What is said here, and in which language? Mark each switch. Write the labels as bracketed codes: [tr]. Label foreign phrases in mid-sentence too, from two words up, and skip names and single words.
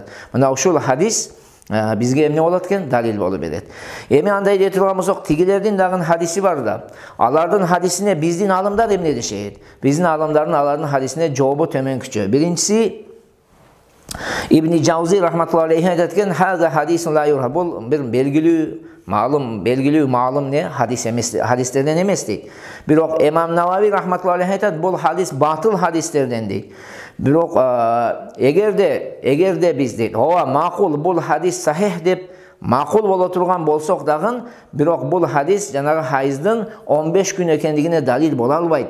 [ky] Мына ушул хадис бизге эмне болот экен? Далил болуп берет. Эми андай дей турган болсок, тигилердин дагы хадиси бар да. Алардын хадисине биздин алымдар эмне дешет? Биздин алымдардын алардын хадисине жообу төмөнкүчө. Биринчиси Ибн Жаузи [ar] رحمة الله عليه [ky] айтат экен, [ar] "هذا حديث لا يعرف." [ky] Бул бир белгилүү маалым не хадис эмес, хадистерден эмес дейт. Бирок Имам Навави [ar] رحمة الله عليه [ky] айтат, бул хадис батыл хадистерден дейт. Бирок эгерде биз дейт, ооба макул бул хадис сахих деп макул боло турган болсок дагы, бирок бул хадис жанагы хайыздын 15 күн экендигине далил боло албайт.